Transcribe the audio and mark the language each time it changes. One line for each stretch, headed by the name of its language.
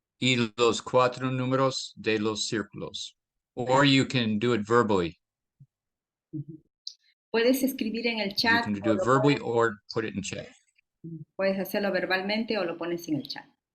Spanish: y los 4 números de los círculos.
English: Or you can do it verbally.
Spanish: Puedes escribir en el chat.
English: You can do it verbally or put it in chat.
Spanish: Puedes hacerlo verbalmente o lo pones en el chat.